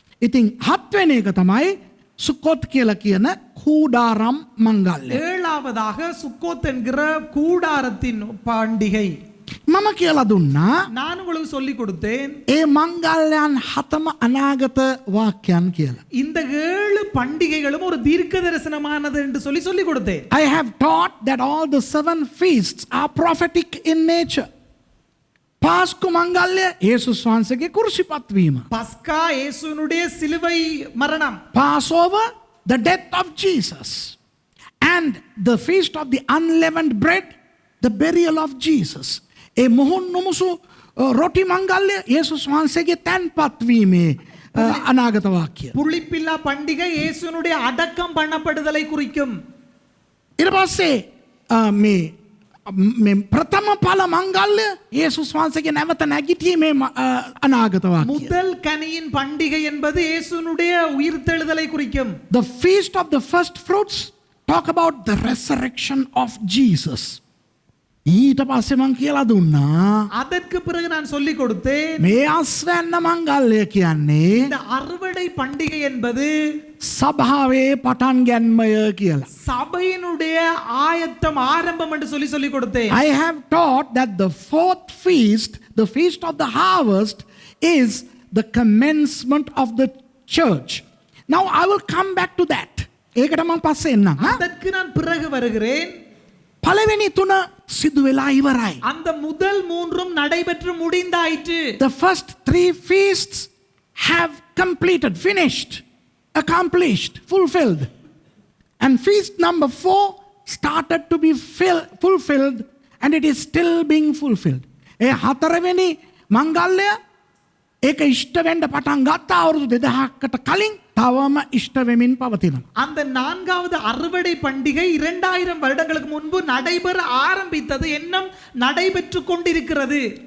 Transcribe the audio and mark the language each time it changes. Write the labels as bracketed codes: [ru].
[si] ඉතින් හත්වෙනි එක තමයි සුකොත් කියලා කියන කූඩාරම් මංගල්‍ය. [ta] ஏழாவதாக சுக்கோத் என்கிற கூடாரத்தின் பண்டிகை. [si] මම කියලා දුන්නා [ta] நான் உங்களுக்கு சொல்லி கொடுத்தேன் [si] ඒ මංගල්‍යයන් හතම අනාගත වාක්‍යයන් කියලා. [ta] இந்த 7 பண்டிகைகளும் ஒரு தீர்க்க தரிசனமானது என்று சொல்லி கொடுத்தேன். [en] I have taught that all the 7 feasts are prophetic in nature. [si] පාස්කු මංගල්‍ය යේසුස් වහන්සේගේ කුරුසිපත් වීම. [ta] பஸ்கா இயேசுவினுடைய சிலுவை மரணம். [en] Passover, the death of Jesus. And the feast of the unleavened bread, the burial of Jesus. [si] ඒ මොහොන් නොමුසු රොටි මංගල්‍ය යේසුස් වහන්සේගේ තැන්පත් වීමේ අනාගත වාක්‍ය. [ta] புளிப்பில்லா பண்டிகை இயேசுவினுடைய அடக்கம் பண்ணப்படுதலை குறிக்கும். [si] ඊට පස්සේ මේ ප්‍රථම ඵල මංගල්‍ය යේසුස් වහන්සේගේ නැවත නැගිටීමේ අනාගත වාක්‍ය. [ta] முதல் கனியின் பண்டிகை என்பது இயேசுவினுடைய உயிர்த்தெழுதலை குறிக்கும். [en] The feast of the first fruits talk about the resurrection of Jesus. [si] ඊට පස්සේ මං කියලා දුන්නා [ta] அதற்கு பிறகு நான் சொல்லி கொடுத்தேன் [si] මේ අස්වැන්න මංගල්‍ය කියන්නේ [ta] இந்த அறுவடை பண்டிகை என்பது [si] සභාවේ පටන් ගැන්මය කියලා. [ta] சபையினுடைய ஆயத்தம் ஆரம்பம் என்று சொல்லி கொடுத்தேன். [en] I have taught that the fourth feast, the feast of the harvest, is the commencement of the church. Now I will come back to that. [si] ඒකට මම පස්සේ එන්නම්. [ta] அதற்கு நான் பிறகு வருகிறேன். [si] පළවෙනි තුන සිදු වෙලා ඉවරයි. [ta] அந்த முதல் மூன்றும் நடைபெற்று முடிந்தாயிற்று. [en] The first 3 feasts have completed, finished, accomplished, fulfilled. And feast number 4 started to be fulfilled, and it is still being fulfilled. [si] ඒ හතරවෙනි මංගල්‍ය ඒක ඉෂ්ට වෙන්න පටන් ගත්ත අවුරුදු 2000කට කලින් තවම ඉෂ්ට වෙමින් පවතිනවා. [ta] அந்த நான்காவது அறுவடை பண்டிகை 2000 வருடங்களுக்கு முன்பு நடைபெற ஆரம்பித்தது இன்னும் நடைபெற்று கொண்டிருக்கிறது.